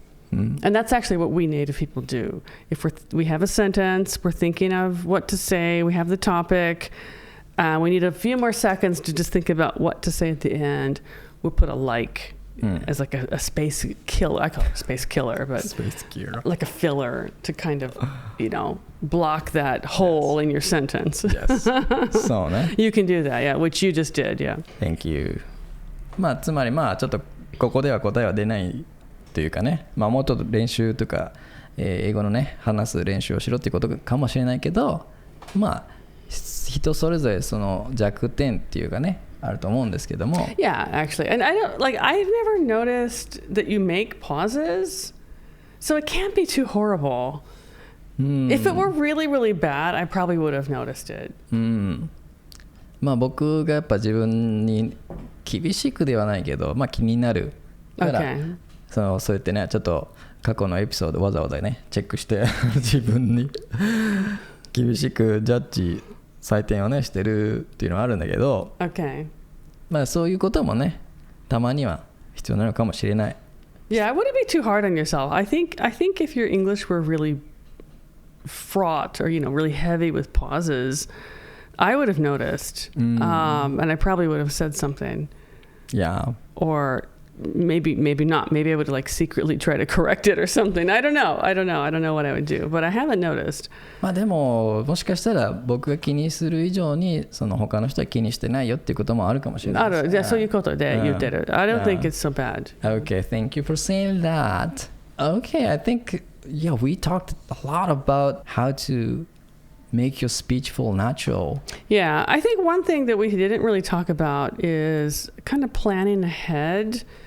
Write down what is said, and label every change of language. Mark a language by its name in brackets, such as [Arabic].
[English] And that's actually what we native people do. If we have a sentence, we're thinking of what to say, we have the topic, we need a few more seconds to just think about what to say at the end, we'll put a like as like a space killer. I call it a space killer, but like a filler to kind of, block that hole in your sentence. Yes. [Japanese] そうね。 [English] You can do that, yeah, which you just did, yeah. Thank you. [Japanese] つまりちょっとここでは答えは出ないというかね、もうちょっと練習とか、英語のね話す練習をしろっていうことかもしれないけど、人それぞれその弱点っていうかねあると思うんですけども。 [English] Yeah, actually, and I've never noticed that you make pauses, so it can't be too horrible. If it were really, really bad, I probably would have noticed it. [Japanese] 僕がやっぱ自分に厳しくではないけど、気になるから、そうやってねちょっと過去のエピソードわざわざねチェックして自分に厳しくジャッジ採点をねしてるっていうのはあるんだけど、そういうこともねたまには必要なのかもしれない。 [English] Yeah, I wouldn't be too hard on yourself. I think if your English were really fraught or really heavy with pauses, I would have noticed, and I probably would have said something. Yeah. Or maybe not. Maybe I would secretly try to correct it or something. I don't know. I don't know what I would do, but I haven't noticed. [Japanese] でももしかしたら僕が気にする以上にその他の人は気にしてないよっていうこともあるかもしれないです。じゃあそういうことで言ってる。 [English] I don't think it's so bad. Okay, thank you for saying that. Okay, I think we talked a lot about how to make your speech feel natural. Yeah, I think one thing that we didn't really talk about is kind of planning ahead.